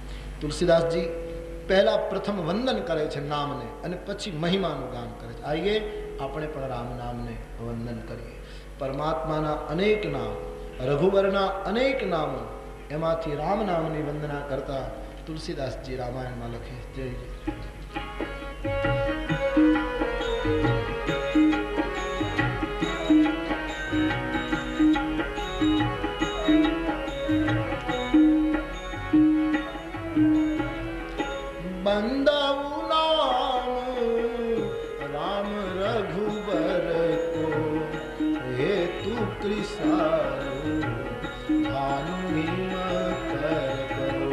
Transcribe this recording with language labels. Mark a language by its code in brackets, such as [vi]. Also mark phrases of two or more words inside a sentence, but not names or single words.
[gu] તુલસીદાસજી પહેલા પ્રથમ વંદન કરે છે નામને અને પછી મહિમાનું ગાન કરે છે. આઈએ આપણે પણ રામ નામને વંદન કરીએ. પરમાત્માના અનેક નામ, રઘુવરના અનેક નામો, એમાંથી રામ નામની વંદના કરતા તુલસીદાસજી રામાયણમાં લખે. જય જય. [awa] बंदाऊ नाम राम रघुबर को हेतु कृसारु भानु हिम कर करो.